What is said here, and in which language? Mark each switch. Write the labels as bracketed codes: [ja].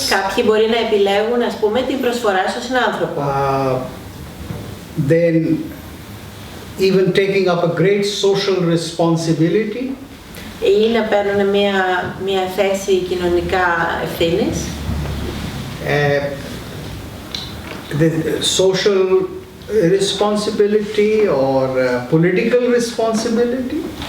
[el] Κάποιοι μπορεί να επιλέγουν, ας πούμε, την προσφορά στον συνάνθρωπο. [en] Then even taking up a great social responsibility. [el] Ή να παίρνουν μια θέση κοινωνικά ευθύνης. [en] The social responsibility or political responsibility.